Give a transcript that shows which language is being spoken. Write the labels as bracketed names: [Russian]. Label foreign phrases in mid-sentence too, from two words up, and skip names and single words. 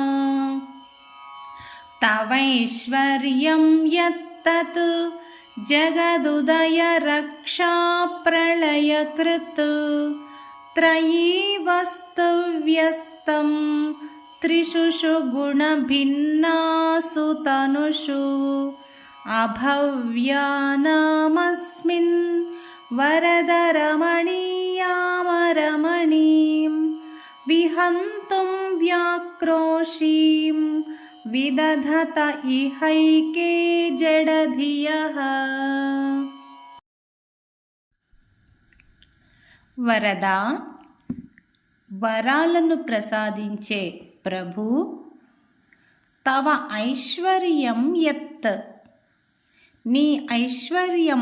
[Sanskrit] तवैश्वर्यं यत्तत् जगदुदयरक्षाप्रलयकृत् त्रयी वस्तुव्यस्तं त्रिषु गुणभिन्नासु तनुषु अभव्यानामस्मिन् वरदरमणीयामरमणीं विहन्तुं व्याक्रोशीं विदधत इहैके जडधियः। [Telugu] వరదా, వరాలను ప్రసాదించే ప్రభు, [Sanskrit] తవ ఐశ్వర్యం యత్, [Telugu] నీ ఐశ్వర్యం